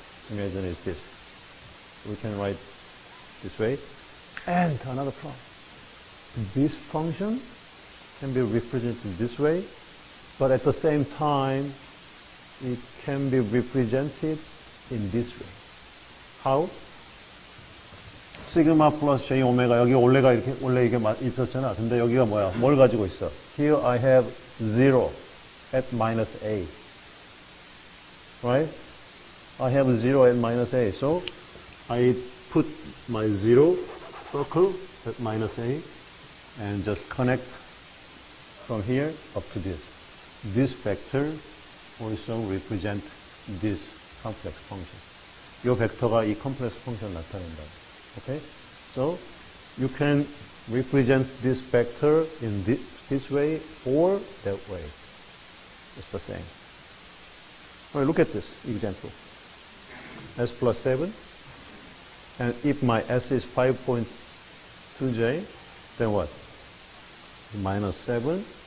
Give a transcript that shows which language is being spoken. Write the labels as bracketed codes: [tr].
[en] Imaginary is this. We can write this way. And another problem. This function can be represented this way, but at the same time, it can be represented in this way. How? [ko] 시그마 플러스 j 오메가 여기 원래 이게 있었잖아. 근데 여기가 뭐야? 뭘 가지고 있어? [en] Here I have 0 at minus a. Right? I have 0 at minus a. So I put my 0 circle at minus a and just connect from here up to this. This vector also represent this complex function. [ko] 이 벡터가 이 complex function 나타낸다. [en] Okay? So you can represent this vector in this way or that way. It's the same. All right, look at this example. S plus 7. And if my S is 5.2j, then what? Minus 7.